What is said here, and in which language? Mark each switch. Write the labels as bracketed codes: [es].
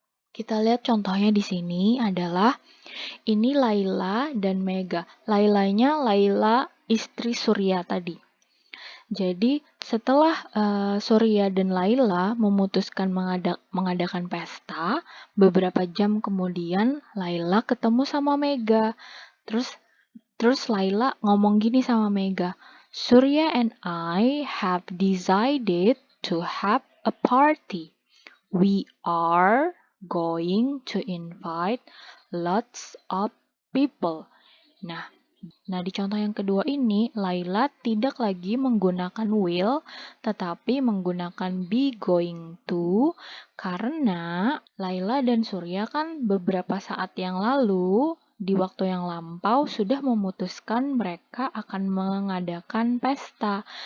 [id] Kita lihat contohnya di sini adalah ini Laila dan Mega. Lailanya Laila istri Surya tadi. Jadi setelah Surya dan Laila memutuskan mengadakan pesta, beberapa jam kemudian Laila ketemu sama Mega. Terus Laila ngomong gini sama Mega, [en] "Surya and I have decided to have a party. We are going to invite lots of people." [id] Nah, di contoh yang kedua ini, Laila tidak lagi menggunakan will, tetapi menggunakan be going to, karena Laila dan Surya kan beberapa saat yang lalu, di waktu yang lampau, sudah memutuskan mereka akan mengadakan pesta.